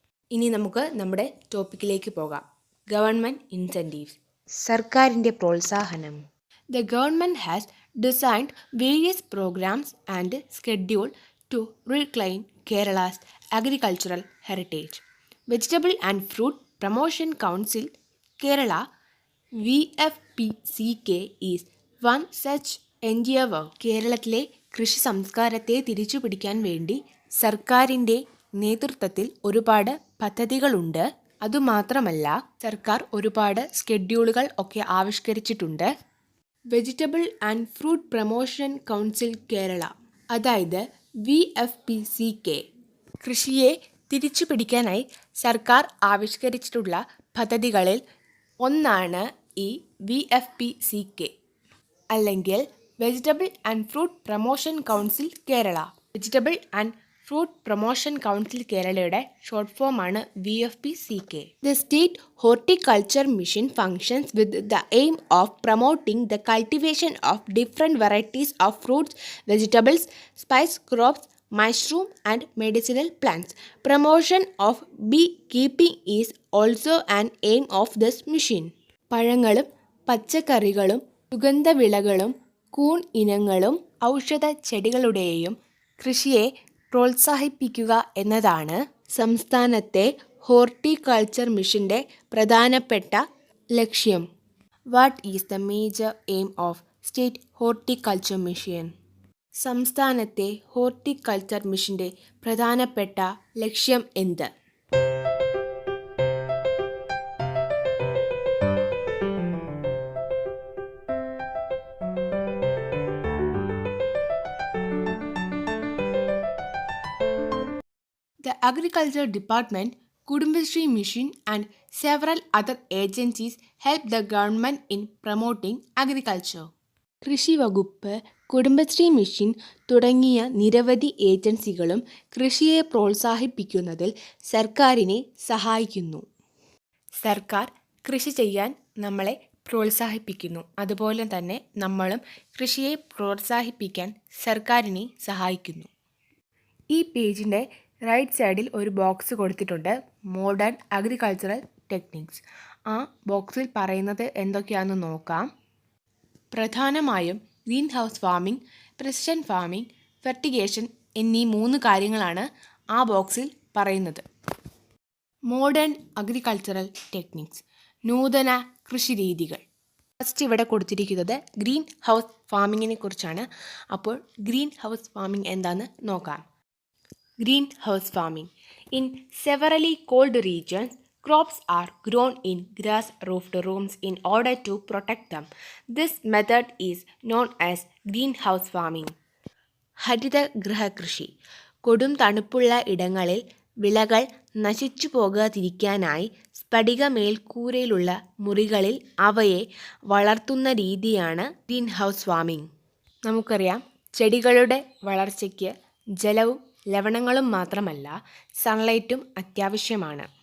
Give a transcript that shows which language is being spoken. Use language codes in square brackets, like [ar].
[ml] ഇനി നമുക്ക് നമ്മുടെ ടോപ്പിക്കിലേക്ക് പോകാം. ഗവൺമെൻറ് ഇൻസെൻറ്റീവ്സ്, സർക്കാരിൻ്റെ പ്രോത്സാഹനം. [en] The government has designed various programmes and schedule to reclaim Kerala's agricultural heritage. Vegetable and Fruit Promotion Council Kerala VFPCK is one such endeavor. [ml] കേരളത്തിലെ കൃഷി സംസ്കാരത്തെ തിരിച്ചു പിടിക്കാൻ വേണ്ടി സർക്കാരിൻ്റെ നേതൃത്വത്തിൽ ഒരുപാട് പദ്ധതികളുണ്ട്. അതുമാത്രമല്ല, സർക്കാർ ഒരുപാട് സ്കെഡ്യൂളുകൾ ഒക്കെ ആവിഷ്കരിച്ചിട്ടുണ്ട്. Vegetable and fruit promotion council Kerala, അതായത് VFPCK, കൃഷിയെ തിരിച്ചു പിടിക്കാനായി സർക്കാർ ആവിഷ്കരിച്ചിട്ടുള്ള പദ്ധതികളിൽ ഒന്നാണ് ഈ VFPCK, അല്ലെങ്കിൽ vegetable and fruit promotion council Kerala. Vegetable and fruit promotion council കേരളയുടെ ഷോർട്ട് ഫോമാണ് VFPCK. [en] The State Horticulture Mission functions with the aim of promoting the cultivation of different varieties of fruits, vegetables, spice crops, mushroom and medicinal plants. Promotion of beekeeping is also an aim of this mission. [ml] പഴങ്ങളും പച്ചക്കറികളും സുഗന്ധവിളകളും കൂൺ ഇനങ്ങളും ഔഷധ ചെടികളുടെയും കൃഷിയെ പ്രോത്സാഹിപ്പിക്കുക എന്നതാണ് സംസ്ഥാനത്തെ horticulture മിഷൻ്റെ പ്രധാനപ്പെട്ട ലക്ഷ്യം. [en] What is the major aim of state horticulture mission? [ml] സംസ്ഥാനത്തെ ഹോർട്ടിക്കൾച്ചർ മിഷൻ്റെ പ്രധാനപ്പെട്ട ലക്ഷ്യം എന്ത്? [en] The Agriculture Department, Kudumbashree Mission and several other agencies help the government in promoting agriculture. [ml] കൃഷി വകുപ്പ്, കുടുംബശ്രീ മിഷൻ തുടങ്ങിയ നിരവധി ഏജൻസികളും കൃഷിയെ പ്രോത്സാഹിപ്പിക്കുന്നതിൽ സർക്കാരിനെ സഹായിക്കുന്നു. സർക്കാർ കൃഷി ചെയ്യാൻ നമ്മളെ പ്രോത്സാഹിപ്പിക്കുന്നു. അതുപോലെ തന്നെ നമ്മളും കൃഷിയെ പ്രോത്സാഹിപ്പിക്കാൻ സർക്കാരിനെ സഹായിക്കുന്നു. ഈ പേജിൻ്റെ റൈറ്റ് സൈഡിൽ ഒരു ബോക്സ് കൊടുത്തിട്ടുണ്ട്, മോഡേൺ അഗ്രികൾച്ചറൽ ടെക്നിക്സ്. ആ ബോക്സിൽ പറയുന്നത് എന്തൊക്കെയാണെന്ന് നോക്കാം. പ്രധാനമായും green house farming, precision farming, fertigation എന്നീ 3 കാര്യങ്ങളാണ് ആ ബോക്സിൽ പറയുന്നത്. മോഡേൺ അഗ്രികൾച്ചറൽ ടെക്നിക്സ്, നൂതന കൃഷിരീതികൾ. ഫസ്റ്റ് ഇവിടെ കൊടുത്തിരിക്കുന്നത് ഗ്രീൻ ഹൗസ് ഫാമിങ്ങിനെ കുറിച്ചാണ്. അപ്പോൾ ഗ്രീൻ ഹൗസ് ഫാമിംഗ് എന്താണെന്ന് നോക്കാം. [en] Greenhouse farming. In severely cold regions, crops are grown in grass-roofed rooms in order to protect them. This method is known as greenhouse farming. [ml] ഹരിതഗൃഹകൃഷി. കൊടും തണുപ്പുള്ള ഇടങ്ങളിൽ വിളകൾ നശിച്ചു പോകാതിരിക്കാനായി സ്ഫടിക മേൽക്കൂരയിലുള്ള മുറികളിൽ അവയെ വളർത്തുന്ന രീതിയാണ് ഗ്രീൻ ഹൗസ് ഫാമിംഗ്. നമുക്കറിയാം, ചെടികളുടെ വളർച്ചയ്ക്ക് ജലവും ലവണങ്ങളും മാത്രമല്ല സൺലൈറ്റും അത്യാവശ്യമാണ്.